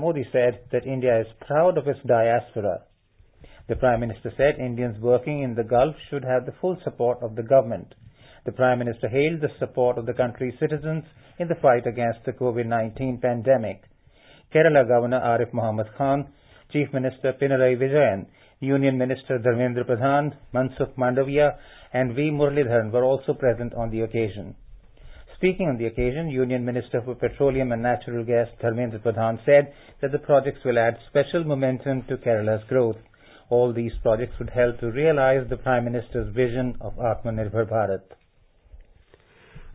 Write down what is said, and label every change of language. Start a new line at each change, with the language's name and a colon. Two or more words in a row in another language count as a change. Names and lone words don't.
English: Modi said that India is proud of its diaspora. The Prime Minister said Indians working in the Gulf should have the full support of the government. The Prime Minister hailed the support of the country's citizens in the fight against the COVID-19 pandemic. Kerala Governor Arif Muhammad Khan, Chief Minister Pinarayi Vijayan, Union Minister Dharmendra Pradhan, Mansukh Mandaviya and V. Muralidharan were also present on the occasion. Speaking on the occasion, Union Minister for Petroleum and Natural Gas Dharmendra Pradhan said that the projects will add special momentum to Kerala's growth. All these projects would help to realize the Prime Minister's vision of Atmanirbhar Bharat.